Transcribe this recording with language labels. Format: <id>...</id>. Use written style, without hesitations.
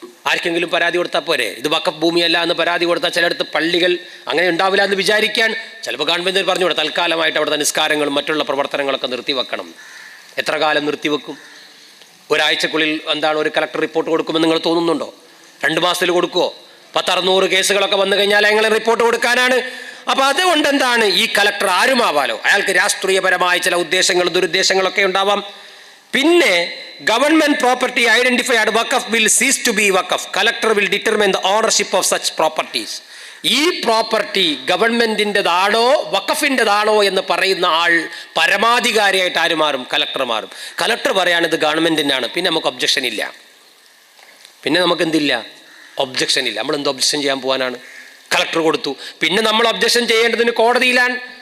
<ml>ആർക്കെങ്കിലും പരാതി കൊടുത്താൽ പോരെ? ഇത് വഖഫ് ഭൂമിയല്ല എന്ന് പരാതി കൊടുത്താൽ ചിലയിടത്ത് പള്ളികൾ അങ്ങനെ ഉണ്ടാവില്ല എന്ന് വിചാരിക്കാൻ ചിലപ്പോൾ ഗവൺമെൻറ് പറഞ്ഞു കൊടുക്കും, തൽക്കാലമായിട്ട് അവിടുത്തെ നിസ്കാരങ്ങളും മറ്റുള്ള പ്രവർത്തനങ്ങളൊക്കെ നിർത്തിവെക്കണം. എത്ര കാലം നിർത്തിവെക്കും? ഒരാഴ്ചക്കുള്ളിൽ ഒരു കളക്ടർ റിപ്പോർട്ട് കൊടുക്കുമെന്ന് നിങ്ങൾ തോന്നുന്നുണ്ടോ? 2 മാസത്തിൽ കൊടുക്കുമോ? 10-600 കേസുകളൊക്കെ വന്നു കഴിഞ്ഞാൽ എങ്ങനെ റിപ്പോർട്ട് കൊടുക്കാനാണ്? അപ്പോൾ അതുകൊണ്ട് ഈ കളക്ടർ ആരുമാവാലോ, അയാൾക്ക് രാഷ്ട്രീയപരമായ ചില ഉദ്ദേശങ്ങളും ദുരുദ്ദേശങ്ങളൊക്കെ ഉണ്ടാവാം.</ml> <en>പിന്നെ government property identified waqf will cease to be waqf. Collector will determine the ownership of such properties.</en> <ml>ഈ പ്രോപ്പർട്ടി ഗവൺമെന്റിൻ്റെതാണോ വഖഫിൻ്റെതാണോ എന്ന് പറയുന്ന ആൾ പരമാധികാരിയായിട്ട് ആര് മാറും? കളക്ടർ മാറും. കളക്ടർ പറയാണ് ഇത് ഗവൺമെന്റിനാണ്, പിന്നെ നമുക്ക് ഒബ്ജക്ഷൻ ഇല്ല. പിന്നെ നമുക്ക് എന്തില്ല? ഒബ്ജക്ഷൻ ഇല്ല. നമ്മൾ എന്ത് ഒബ്ജക്ഷൻ ചെയ്യാൻ പോകാനാണ്? കളക്ടർ കൊടുത്തു, പിന്നെ നമ്മൾ ഒബ്ജക്ഷൻ ചെയ്യേണ്ടതിന് കോടതിയിലാണ്.</ml>